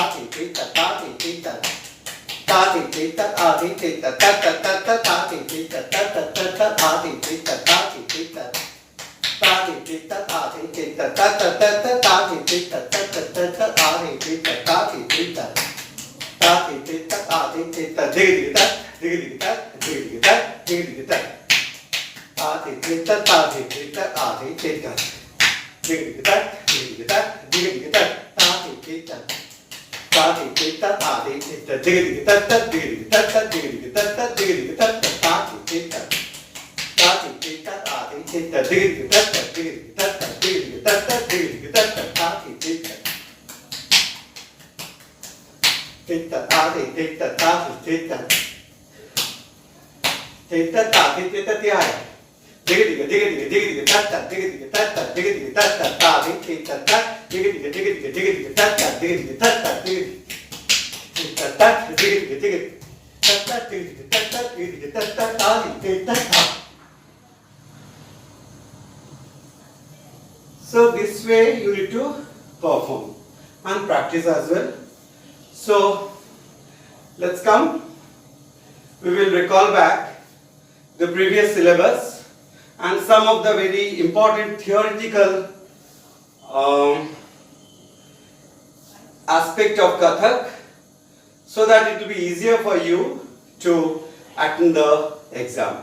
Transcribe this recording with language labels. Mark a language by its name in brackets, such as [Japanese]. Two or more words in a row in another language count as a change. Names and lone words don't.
[English] ti ti ta ta ti ti ta ta ti ti ta a ti ti ta tat tat ta ta ta ti ti ta tat tat ta ta a ti ti ta ta ti ti ta ta ti ti ta a ti ti ta tat tat ta ta ta ti ti ta tat tat ta ta a ti ti ta ta ti ti ta ta ti ti ta a ti ti ta dig dig ta dig dig ta dig dig ta dig dig ta a ti ti ta ta ti ti ta a ti ti ta dig dig ta dig dig ta dig dig ta ta ti ti ta ta ti ti ta a ti ti ta dig dig ta ta dig dig ta ta dig dig ta ta dig dig ta ta ta ti ti ta ta ti ti ta a ti ti ta dig dig ta ta dig dig ta ta dig dig ta ta dig dig ta ta ta ti ti ta ti ta a ti ti ta ta ti ti ta ti ta ta ti ti ta thứ hai dig dig dig dig dig dig ta ta dig dig ta ta dig dig ta ta ta ti ti ta ta dig dig dig dig dig dig ta ta dig dig ta ta dig ta ta dig dig dig ta ta dig dig ta ta dig dig ta ta ta ti ta ta. So this way you need to perform. and practice as well. So let's come. We will recall back the previous syllabus and some of the very important theoretical aspect of Kathak, so that it will be easier for you to attend the exam.